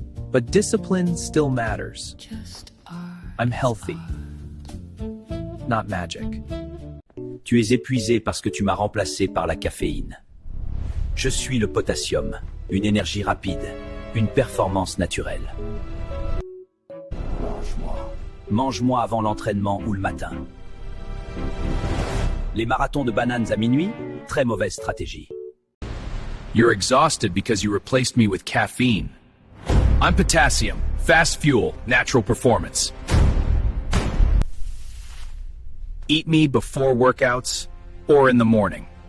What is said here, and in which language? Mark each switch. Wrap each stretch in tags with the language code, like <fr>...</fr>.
<en>But discipline still matters. I'm healthy, not magic.</en> <fr>Tu es épuisé parce que tu m'as remplacé par la caféine. Je suis le potassium, une énergie rapide, une performance naturelle. Mange-moi avant l'entraînement ou le matin. Les marathons de bananes à minuit, très mauvaise stratégie.</fr> <en>You're exhausted because you replaced me with caffeine. I'm potassium, fast fuel, natural performance. Eat me before workouts or in the morning.</en>